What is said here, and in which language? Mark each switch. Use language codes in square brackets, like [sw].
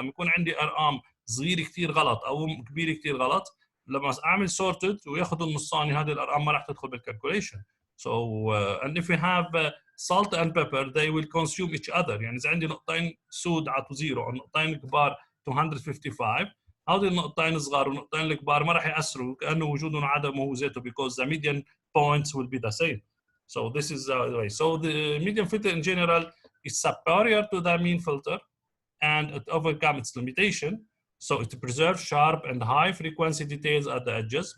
[ar] لما يكون عندي ارقام صغيره كثير غلط او كبيره كثير غلط، لما اعمل [en] sorted [ar] وياخذ النصاني هذه الارقام ما راح تدخل بالكالكوليشن. [en] So and if we have salt and pepper they will consume each other. [ar] يعني اذا عندي نقطتين سود عطوا زيرو او نقطتين كبار 255، هذول النقطتين الصغار والنقطتين الكبار ما راح ياثروا كانه وجودهم وعدمه هو ذاته [en] because the median points will be the same. So this is the way. So the median filter in general is superior to the mean filter and it overcomes its limitation. So it preserves sharp and high frequency details at the edges.